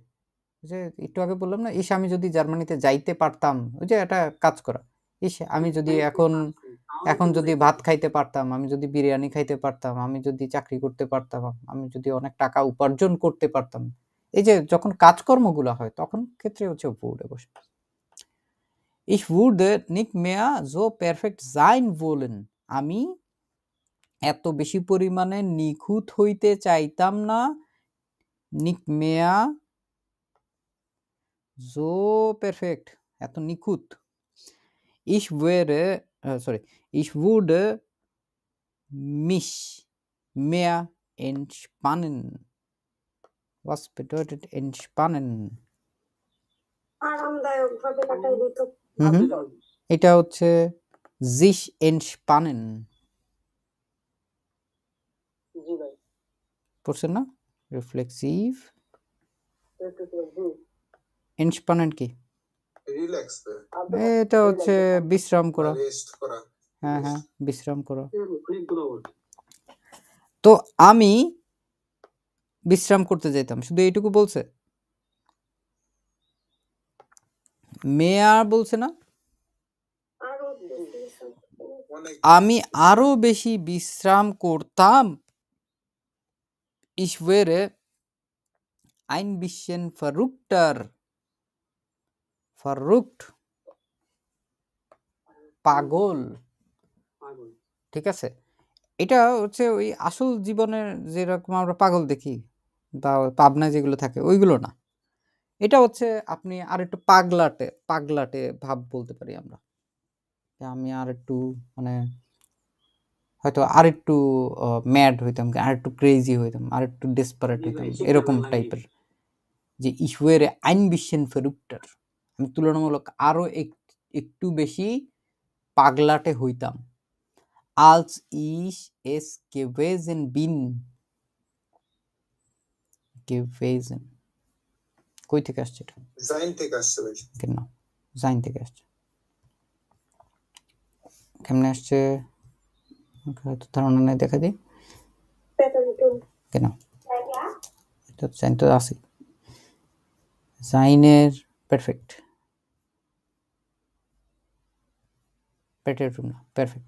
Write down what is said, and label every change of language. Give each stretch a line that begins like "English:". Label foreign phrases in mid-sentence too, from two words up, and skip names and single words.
Bangla: যে একটু আগে বললাম না, ইস আমি যদি জার্মানিতে যাইতে পারতাম, ওই যে এটা কাজ করা। ইস আমি যদি এখন যদি ভাত খাইতে পারতাম, আমি যদি বিরিয়ানি খাইতে পারতাম, আমি যদি চাকরি করতে পারতাম, আমি যদি অনেক টাকা উপার্জন করতে পারতাম, এই যে যখন কাজকর্মগুলো হয় তখন ক্ষেত্রে হচ্ছে wurde বসে।
German: Ich würde nicht mehr so perfekt sein wollen.
Bangla: আমি এত বেশি পরিমাণে নিখুঁত হইতে চাইতাম না।
German: Nicht mehr so perfekt,
Bangla: এত নিখুঁত।
German: Ich würde mich mehr entspannen. Was bedeutet entspannen?
Bangla: আরামদায়কভাবে কাটাই দিত। এটা হচ্ছে
German: sich entspannen।
Bangla: জি ভাই। পড়ছেন না? রিফ্লেক্সিভ জি। entspannen কি? রিল্যাক্স, এটা হচ্ছে বিশ্রাম করা। রেস্ট করা। হ্যাঁ হ্যাঁ, বিশ্রাম করা। তো আমি বিশ্রাম করতে যেতাম, শুধু এইটুকু বলছে, মেয়ার বলছে না। আমি আরো বেশি বিশ্রাম করতাম।
German: Ich wäre ein bisschen verrückter.
Bangla: verrückt পাগল, ঠিক আছে। এটা হচ্ছে ওই আসল জীবনের যেরকম আমরা পাগল দেখি বা পাবনায় যেগুলো থাকে ওইগুলো না। এটা হচ্ছে আপনি আর একটু পাগলাটে ভাব বলতে পারি আমরা। আমি আর একটু মানে হয়তো আর একটু ম্যাড হইতাম, আর একটু ক্রেজি হইতাম, আর একটু ডেসপারেট হইতাম, এরকম টাইপের। যে
German: ich wäre ein bisschen verrückter,
Bangla: আমি তুলনামূলক আরো একটু বেশি পাগলাটে হইতাম।
German: als ich es gewesen bin, gewesen
Bangla: কই থেকে আসছে এটা? সাইন থেকে আসছে ভাই। কেন সাইন থেকে আসছে? কেমনে আসছে হয়তো ধারণা নেই, দেখা দিই কেন। এটা সাইন তো আছে, সাইনের পারফেক্ট, পেটের না পারফেক্ট।